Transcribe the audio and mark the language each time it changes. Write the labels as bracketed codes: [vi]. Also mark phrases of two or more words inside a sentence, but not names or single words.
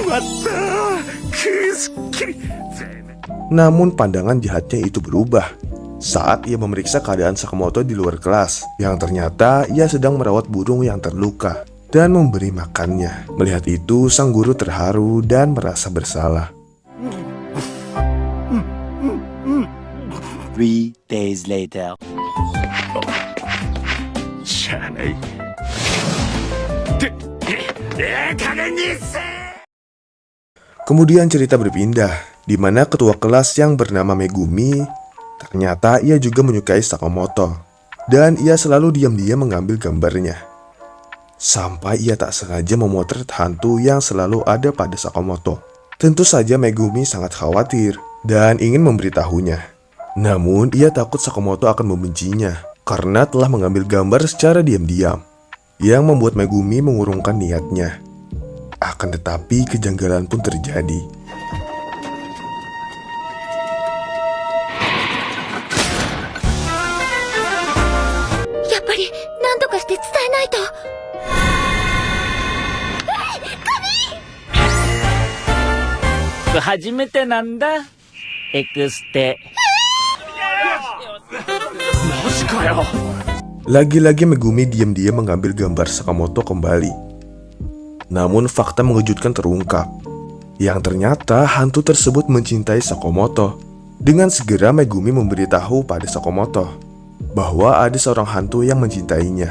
[id] Namun pandangan jahatnya itu berubah. saat ia memeriksa keadaan Sakamoto di luar kelas, yang ternyata ia sedang merawat burung yang terluka dan memberi makannya. Melihat itu, sang guru terharu dan merasa bersalah. [en] 3 days later. [id] Kemudian cerita berpindah, di mana ketua kelas yang bernama Megumi, ternyata ia juga menyukai Sakamoto, dan ia selalu diam-diam mengambil gambarnya. Sampai ia tak sengaja memotret hantu yang selalu ada pada Sakamoto. Tentu saja Megumi sangat khawatir dan ingin memberitahunya. Namun ia takut Sakamoto akan membencinya karena telah mengambil gambar secara diam-diam, yang membuat Megumi mengurungkan niatnya. Akan tetapi kejanggalan pun terjadi. [ja] やっぱり、なんとかして伝えないと. 初めてなんだ。エクステ。 [id] Lagi-lagi Megumi diam-diam mengambil gambar Sakamoto kembali. Namun fakta mengejutkan terungkap, yang ternyata hantu tersebut mencintai Sakamoto. Dengan segera Megumi memberitahu pada Sakamoto bahwa ada seorang hantu yang mencintainya.